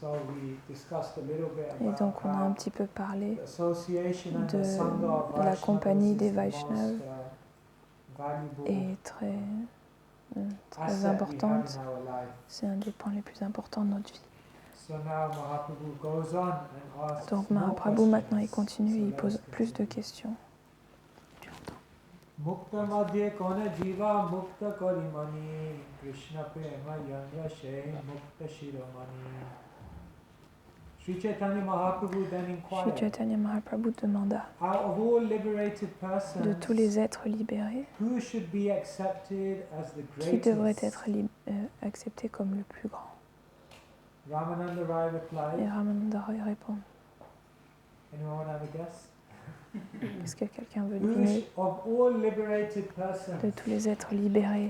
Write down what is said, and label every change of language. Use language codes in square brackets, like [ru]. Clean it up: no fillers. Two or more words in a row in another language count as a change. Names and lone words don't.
[fr] Et donc on a un petit peu parlé de la compagnie des Vaishnavas est très importante. C'est un des points les plus importants de notre vie. Donc Mahaprabhu maintenant il continue et il pose plus de questions. [bn] মুক্ত মধ্যে কোন জীব মুক্ত করি মানি কৃষ্ণ প্রেম যাঁর সেই মুক্ত শিরোমণি. [en] Sri Chaitanya Mahaprabhu then inquired, [fr] Sri Chaitanya Mahaprabhu demanda de tous les êtres libérés qui devrait être accepté comme le plus grand. Et Ramananda Roy répond. Est-ce que quelqu'un veut deviner de tous les êtres libérés?